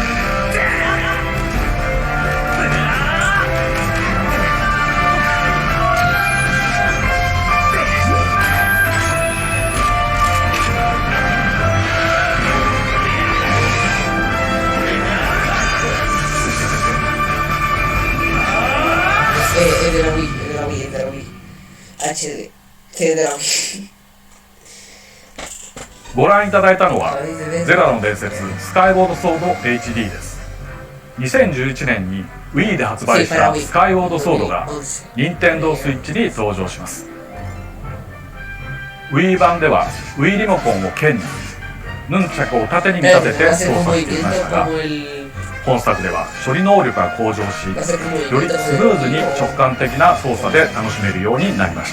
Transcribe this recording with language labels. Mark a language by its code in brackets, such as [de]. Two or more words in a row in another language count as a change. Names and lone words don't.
[es] Es de la Wii, HD. Sí, de la Wii. [ja] ご覧いただいたのはゼルダの伝説スカイウォードソード HD です。2011年に Wii で発売したスカイウォードソードが任天堂スイッチに登場します。 Wii 版では Wii リモコンを剣にヌンチャクを縦に見立てて操作していましたが、本作では処理能力が向上し、よりスムーズに直感的な操作で楽しめるようになりました。